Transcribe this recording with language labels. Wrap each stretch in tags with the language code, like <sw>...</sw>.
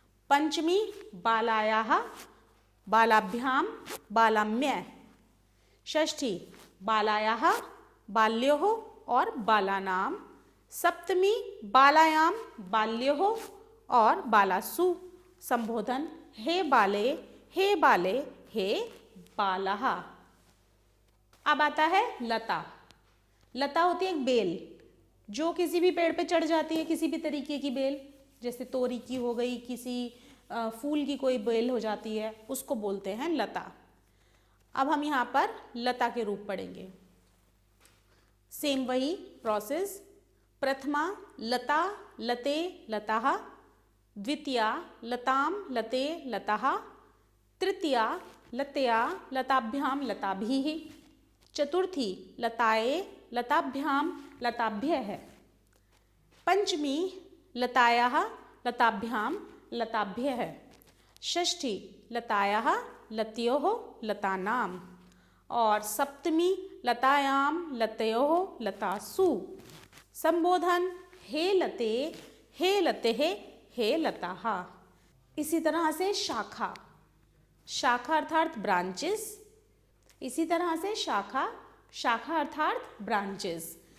<sa>पंचमी बालायाः, बालाभ्याम, बालाम्य। षष्ठी बालायाः, बाल्योः और बालानाम। सप्तमी बालायाम, बाल्योः और बालासु। संबोधन हे बाले, हे बाले, हे बालः।</sa> <hi>अब आता है लता। लता होती है एक बेल जो किसी भी पेड़ पे चढ़ जाती है, किसी भी तरीके की बेल, जैसे तोरी की हो गई, किसी फूल की कोई बेल हो जाती है, उसको बोलते हैं लता। अब हम यहाँ पर लता के रूप पढ़ेंगे। सेम वही प्रोसेस।</hi> <sa>प्रथमा लता, लते, लताः। द्वितीया लताम, लते, लताः। तृतीया लतया, लताभ्याम, लताभिः। चतुर्थी लताए, लताभ्याम, लताभ्यः। पंचमी लतायाः, लताभ्याम, लताभ्यः। षष्ठी लतायाः, लतयोः, लतानाम। और सप्तमी लतायाम, लतयोः, लतासु। संबोधन हे लते, हे लतेः, हे लताः।</sa> <hi>इसी तरह से शाखा, शाखा अर्थात ब्रांचेस। इसी तरह से शाखा, शाखा अर्थात ब्रांचेस।</hi>